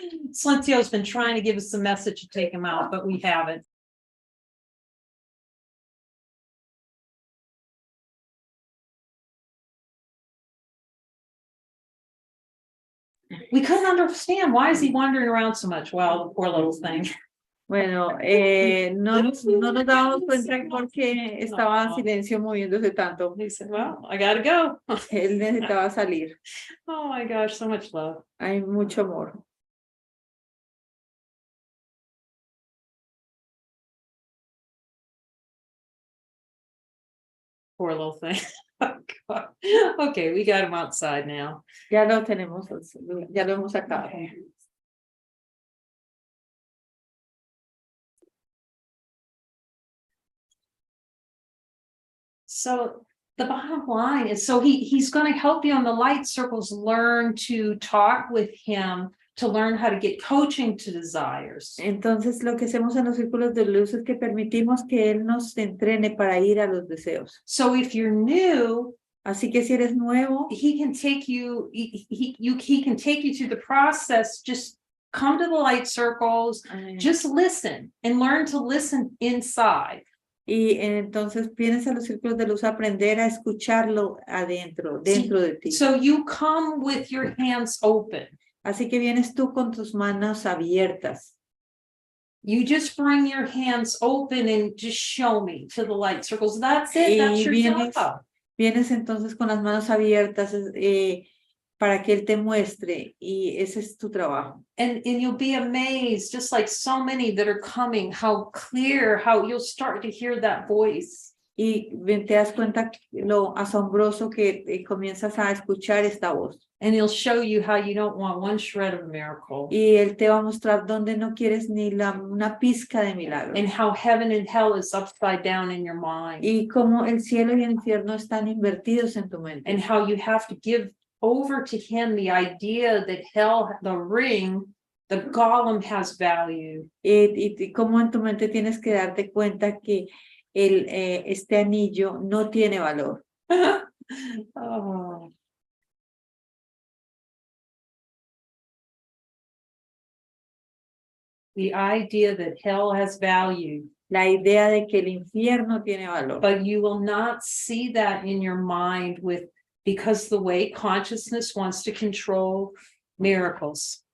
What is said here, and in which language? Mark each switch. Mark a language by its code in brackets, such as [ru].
[en] Slentzio's been trying to give us a message to take him out, but we haven't. We couldn't understand, why is he wandering around so much? Well, poor little thing. [es] Bueno, no nos dábamos cuenta porque estaba en silencio moviéndose tanto. [en] He said, well, I gotta go. [es] Él necesitaba salir. [en] Oh my gosh, so much love. [es] Hay mucho amor. [en] Poor little thing. Okay, we got him outside now. [es] Ya lo tenemos, ya lo hemos sacado. [en] So the bottom line is, so he's going to help you on the light circles, learn to talk with him, to learn how to get coaching to desires. [es] Entonces, lo que hacemos en los círculos de luz es que permitimos que él nos entrene para ir a los deseos. [en] So if you're new, [es] Así que si eres nuevo, [en] he can take you, he can take you through the process. Just come to the light circles, just listen and learn to listen inside. [es] y entonces vienes a los círculos de luz a aprender a escucharlo adentro, dentro de ti. [en] So you come with your hands open. [es] Así que vienes tú con tus manos abiertas. [en] You just bring your hands open and just show me to the light circles. That's it. That's your job. [es] Vienes entonces con las manos abiertas para que él te muestre, y ese es tu trabajo. [en] And you'll be amazed, just like so many that are coming, how clear, how you'll start to hear that voice. [es] Y te das cuenta lo asombroso que comienzas a escuchar esta voz. [en] And he'll show you how you don't want one shred of a miracle. [es] Y él te va a mostrar dónde no quieres ni una pizca de milagro. [en] And how heaven and hell is upside down in your mind. [es] Y cómo el cielo y el infierno están invertidos en tu mente. [en] And how you have to give over to him the idea that hell, the ring, the golem has value. [es] Y cómo en tu mente tienes que darte cuenta que este anillo no tiene valor. Oh. [en] The idea that hell has value. [es] La idea de que el infierno tiene valor. [en] But you will not see that in your mind because the way consciousness wants to control miracles.